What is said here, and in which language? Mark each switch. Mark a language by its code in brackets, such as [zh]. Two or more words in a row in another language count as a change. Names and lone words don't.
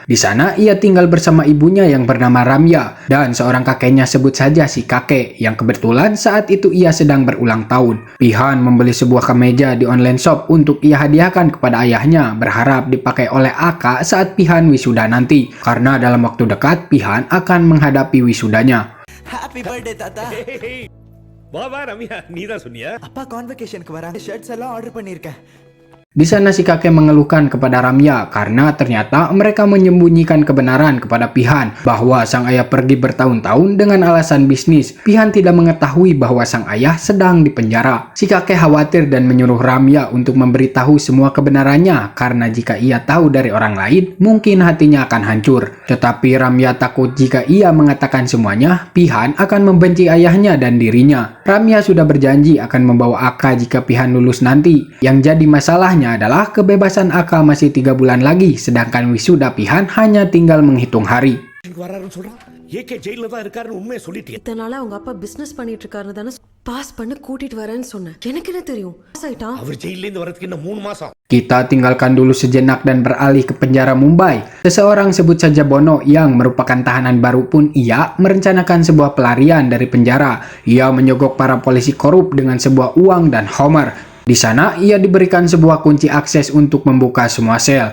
[id] Di sana ia tinggal bersama ibunya yang bernama Ramya dan seorang kakeknya, sebut saja si kakek, yang kebetulan saat itu ia sedang berulang tahun. Pihan membeli sebuah kemeja di [en] online shop [id] untuk ia hadiahkan kepada ayahnya, berharap dipakai oleh Aka saat Pihan wisuda nanti. Karena dalam waktu dekat Pihan akan menghadapi wisudanya. [en] happy birthday తాత. [ta] வா வா ரம்யா, நீதான் சொன்னியா? அப்பா கான்வெகேஷனுக்கு வராங்க, ஷர்ட்ஸ் எல்லாம் ஆர்டர் பண்ணிருக்கேன். [id] Di sana si kakek mengeluhkan kepada Ramya karena ternyata mereka menyembunyikan kebenaran kepada Pihan bahwa sang ayah pergi bertahun-tahun dengan alasan bisnis. Pihan tidak mengetahui bahwa sang ayah sedang dipenjara. Si kakek khawatir dan menyuruh Ramya untuk memberitahu semua kebenarannya karena jika ia tahu dari orang lain, mungkin hatinya akan hancur. Tetapi Ramya takut jika ia mengatakan semuanya, Pihan akan membenci ayahnya dan dirinya. Ramya sudah berjanji akan membawa Aka jika Pihan lulus nanti. Yang jadi masalahnya adalah kebebasan Aka masih 3 bulan lagi, sedangkan wisuda Pihan hanya tinggal menghitung hari. [ta] வராருன்னு சொல்றான். ஏகே ஜெயில தான் இருக்காருன்னு உண்மையை சொல்லிட்டியா? இதனால அவங்க அப்பா பிசினஸ் பண்ணிட்டு இருக்காரு தானே பாஸ் பண்ண கூட்டிட்டு வரேன்னு சொன்னேன். எனக்கு என்ன தெரியும்? பாஸ் ஆயிட்டான். அவர் ஜெயில இருந்து வரதுக்கு இன்னும் 3 மாசம். [id] Kita tinggalkan dulu sejenak dan beralih ke penjara Mumbai. Seseorang, sebut saja Bono, yang merupakan tahanan baru pun ia merencanakan sebuah pelarian dari penjara. Ia menyogok para polisi korup dengan sebuah uang dan Homer. Di sana ia diberikan sebuah kunci akses untuk membuka semua sel.